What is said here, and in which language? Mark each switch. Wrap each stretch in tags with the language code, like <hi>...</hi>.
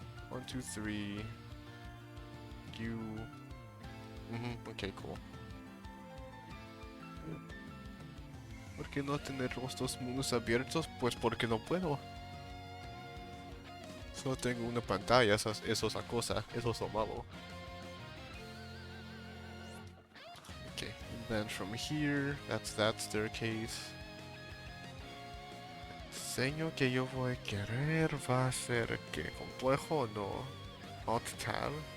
<en>1, 2, 3. You... okay, cool.</en> <es>¿Por qué no tener los dos mundos abiertos? Pues porque no puedo. Solo tengo una pantalla, eso es la cosa, eso es lo malo.</es> <en>Okay, and then from here, that's that staircase.</en> <es>El diseño que yo voy a querer va a ser, ¿qué? ¿Complejo o no? Alt Tab.</es>